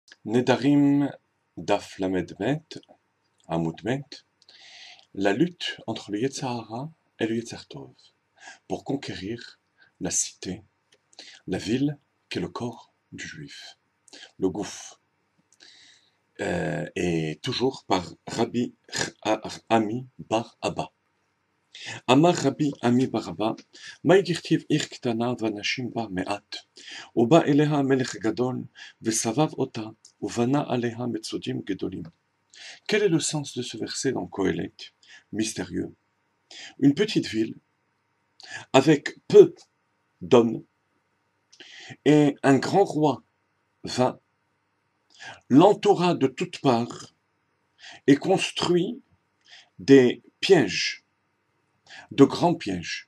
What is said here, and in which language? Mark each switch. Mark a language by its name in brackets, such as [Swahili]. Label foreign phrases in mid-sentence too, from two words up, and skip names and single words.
[Hebrew] נדרים דף למד בית, עמוד בית, [French] la lutte entre le [Hebrew] יצר הרע [French] et le [Hebrew] יצר טוב [French] pour conquérir la cité, la ville qu'est le corps du juif, le Gouf, et toujours par Rabbi Ami Bar Abba. [Hebrew] אמר רבי עמי בר אבא, מה יכתיב עיר קטנה ואנשים בה מעט, ובא אליה מלך גדול, וסבב אותה, ובנה עליה מצודים גדולים. [French] Quel est le sens de ce verset dans Kohelet, mystérieux? Une petite ville, avec peu d'hommes, et un grand roi vint, l'entoura de toutes parts, et construit des pièges, de grands pièges.